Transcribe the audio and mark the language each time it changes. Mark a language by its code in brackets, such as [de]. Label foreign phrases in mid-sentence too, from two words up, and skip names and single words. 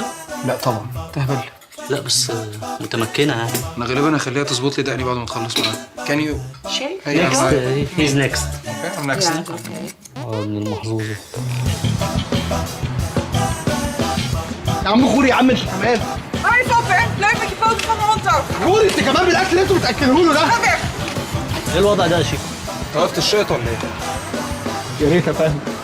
[ar] لا طبعا. تهبل. لا بس متمكنه يعني. انا غالبا هخليها تظبط لي دقني بعد ما تخلص معاها. [en] can you next he's next. نكست. [ar] ابن المحظوظه. يا عم خوري يا عم انت كمان. [nl] Hoi Foppe, leuk met je foto van mijn hond af. [ar] خوري انت كمان بالاكل اللي انتوا بتاكلوه له ده. [nl] Ga weg. [ar] ايه الوضع ده يا شيكو؟ انت وقفت الشيط ولا ايه؟ يا ريت فاهم.